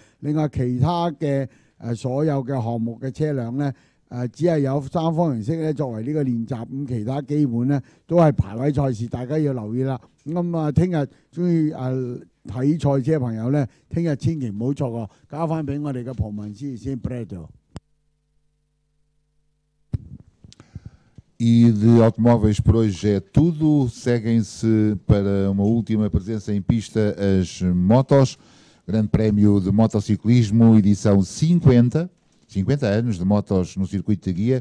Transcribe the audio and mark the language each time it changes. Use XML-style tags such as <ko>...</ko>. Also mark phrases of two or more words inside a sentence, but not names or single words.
<yue>另外其他嘅所有嘅項目嘅車輛咧，只係有3方程式咧作為呢個練習，咁其他基本咧都係排位賽事，大家要留意啦。咁啊，聽日中意睇賽車嘅朋友咧，聽日千祈唔好錯過。交翻俾我哋嘅蒲文師先 Bredo。</yue> <pt>E de automóveis por hoje é tudo. Seguem-se para uma última presença em pista as motos. Grande Prémio de Motociclismo, edição 50 anos de motos no circuito de guia.</pt>